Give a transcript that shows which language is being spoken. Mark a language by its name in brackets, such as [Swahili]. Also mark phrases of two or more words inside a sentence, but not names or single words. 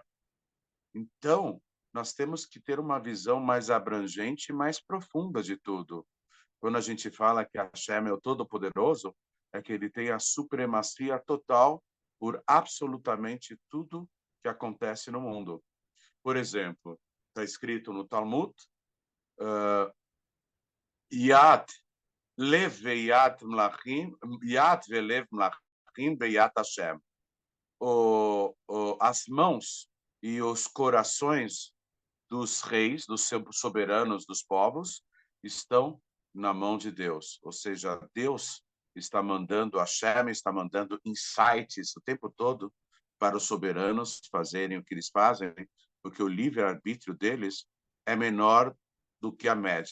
[Portuguese] Então, nós temos que ter uma visão mais abrangente e mais profunda de tudo. Quando a gente fala que Hashem é o Todo-Poderoso, é que ele tem a supremacia total por absolutamente tudo que acontece no mundo. Por exemplo, está escrito no Talmud, [Hebrew] יד לב ויד מלכים, יד ולב מלכים ביד השם. [Portuguese] As mãos e os corações dos reis, dos soberanos dos povos, estão na mão de Deus. Ou seja, Deus está mandando, Hashem está mandando insights o tempo todo para os soberanos fazerem o que eles fazem, porque o livre-arbítrio deles é menor do que a média.